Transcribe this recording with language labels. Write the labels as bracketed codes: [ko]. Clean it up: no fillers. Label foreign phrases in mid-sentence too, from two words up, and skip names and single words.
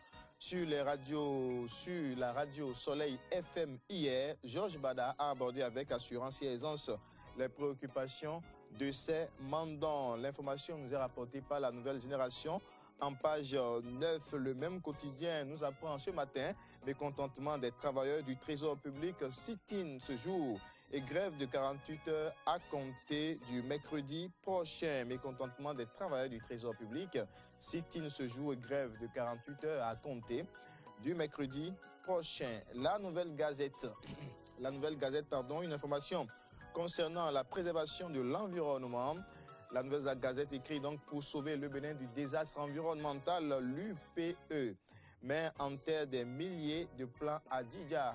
[fr] Sur la radio Soleil FM hier, Georges Bada a abordé avec assurance et aisance les préoccupations de ces mandants. L'information nous est rapportée par La Nouvelle Génération. En page 9, le même quotidien nous apprend ce matin mécontentement des travailleurs du Trésor public sit-in ce jour et grève de 48 heures à compter du mercredi prochain. Mécontentement des travailleurs du Trésor public sit-in ce jour et grève de 48 heures à compter du mercredi prochain. La Nouvelle Gazette, une information concernant la préservation de l'environnement. La Nouvelle Gazette écrit donc pour sauver le Bénin du désastre environnemental, l'UPE met en terre des milliers de plants à Didja.